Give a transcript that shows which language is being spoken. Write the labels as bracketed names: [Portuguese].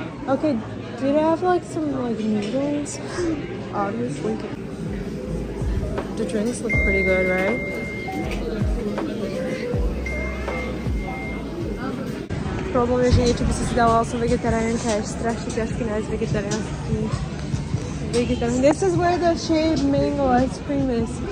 [English] Okay, do they have like some like noodles? Obviously. The drinks look pretty good, right? [Slovak] Problém je, že niečo by si dala, ale som vegetariánka, je strašne ťažké nájsť vegetariánsky. [English] This is where the shaved mango ice cream is.